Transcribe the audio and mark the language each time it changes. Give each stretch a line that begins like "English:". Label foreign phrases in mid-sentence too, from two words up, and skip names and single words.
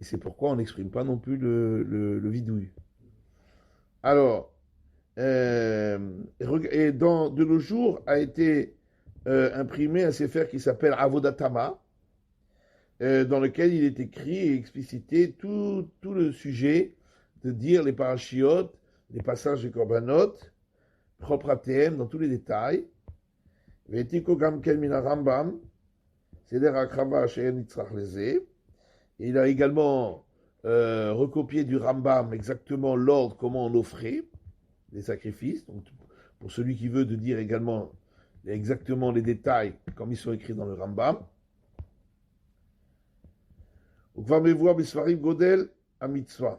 French: Et c'est pourquoi on n'exprime pas non plus le vidouille. Alors, et de nos jours a été imprimé un sefer qui s'appelle Avodatama, dans lequel il est écrit et explicité tout le sujet de dire les parachiotes, les passages des korbanot, propres à TM dans tous les détails.
Hebrew: והעתיקו גם כן מן רמב"ם, סדר הקרבה שאין נצרך לזה.
French: Il a également recopié du Rambam exactement l'ordre, comment on offrait les sacrifices. Donc, pour celui qui veut de dire également exactement les détails comme ils sont écrits dans le Rambam.
Hebrew: גודל המצוה.